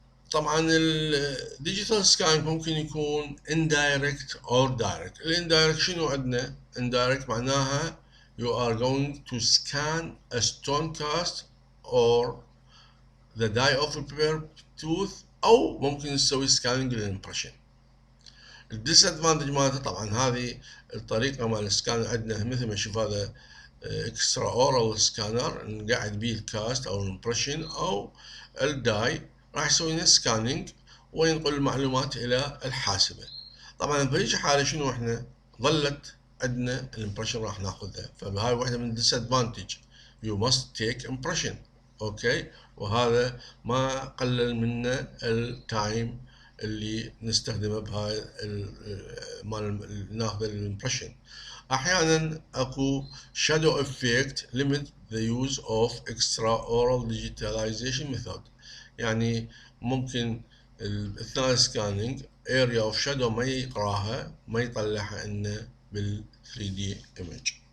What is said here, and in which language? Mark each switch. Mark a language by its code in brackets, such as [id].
[ar] طبعا الديجيتال سكان ممكن يكون [en] indirect or direct. [ar] الاندايركت شنو عندنا؟ [en] indirect [ar] معناها [en] you are going to scan a stone cast or the die of a prepared tooth، [ar] او ممكن نسوي سكاننج للامبريشن. الديسادفانتج مالته طبعا هذه الطريقه مال السكان عندنا مثل ما نشوف هذا اكسترا اورال سكانر نقعد به الكاست او الامبريشن او الداي، راح يسوي لنا سكاننج وينقل المعلومات الى الحاسبه. طبعا بهيج حاله شنو احنا ظلت عندنا الامبريشن راح ناخذها، فهاي واحده من الديسادفانتج. [en] You must take impression. [ar] اوكي، وهذا ما قلل منا التايم اللي نستخدمه بهاي مال ناخذ الامبريشن. احيانا اكو [en] shadow effect limit the use of extraoral digitalization method. [ar] يعني ممكن اثناء السكاننج [en] area of shadow [ar] ما يقراها، ما يطلعها لنا بال 3D image.